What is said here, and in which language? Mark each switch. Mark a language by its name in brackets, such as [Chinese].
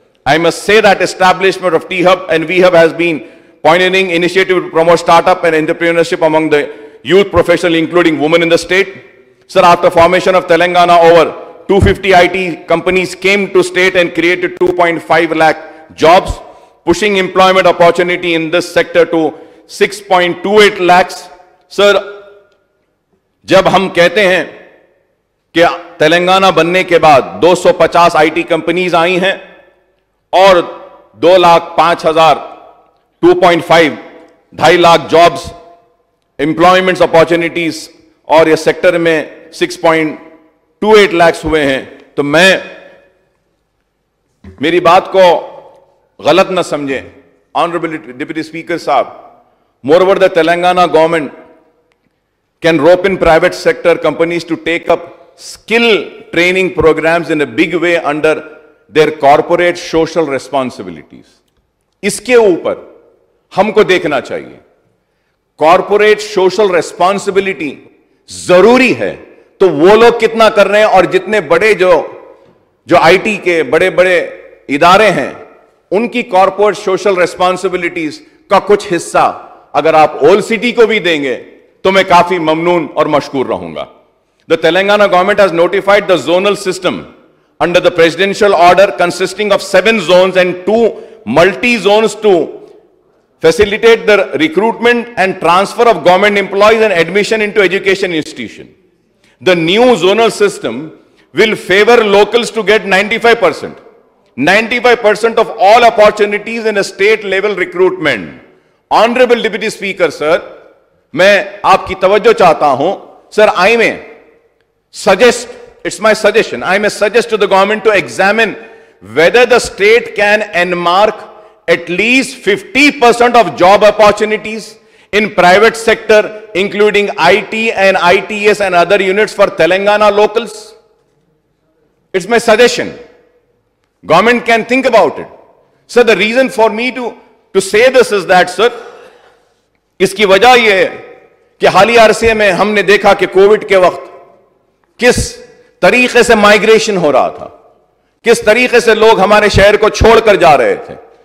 [English] I must say that establishment of T-Hub and V-Hub has been pioneering initiative to promote startup and entrepreneurship among the youth professionals, including women in the state. Sir, after formation of Telangana, over 250 IT companies came to state and created 2.5 lakh jobs, pushing employment opportunity in this sector to 6.28 lakhs. [Hindi] Sir, जब हम कहते हैं कि तेलंगाना बनने के बाद 250 IT companies आई हैं और 2,05,000 2.5 2.5 लाख जॉब्स एम्प्लॉयमेंट्स अपॉर्चुनिटीज और ये सेक्टर में 6.28 लाख हुए हैं, तो मेरी बात को गलत न समझें ऑनरेबल डिप्टी स्पीकर साहब. [English] Moreover the Telangana government can rope in private sector companies to take up skill training programs in a big way under their corporate social responsibilities. [Hindi] इसके ऊपर हमको देखना चाहिए. कॉर्पोरेट सोशल रेस्पॉन्सिबिलिटी जरूरी है, तो वो लोग कितना कर रहे हैं और जितने बड़े जो आईटी के बड़े बड़े इदारे हैं उनकी कॉर्पोरेट सोशल रेस्पॉन्सिबिलिटीज का कुछ हिस्सा अगर आप ओल्ड सिटी को भी देंगे तो मैं काफी ममनून और मशकूर रहूंगा. [English] The Telangana government has notified the zonal system under the presidential order consisting of 7 zones and 2 multi-zones to facilitate the recruitment and transfer of government employees and admission into education institution. The new zonal system will favor locals to get 95%. 95% of all opportunities in a state level recruitment. Honorable Deputy Speaker, sir, [Hindi] मैं आपकी तवज्जो चाहता हूं. [English] Sir, I may suggest, it's my suggestion, I may suggest to the government to examine whether the state can enmark at least 50% of job opportunities in private sector, including IT and ITS and other units for Telangana locals. It's my suggestion. Government can think about it. Sir, the reason for me to say this is that, sir, [Hindi] इसकी वजह यह है कि हालिया अरसे में हमने देखा कि कोविड के वक्त किस तरीके से माइग्रेशन हो रहा था, किस तरीके से लोग हमारे शहर को छोड़कर जा रहे थे.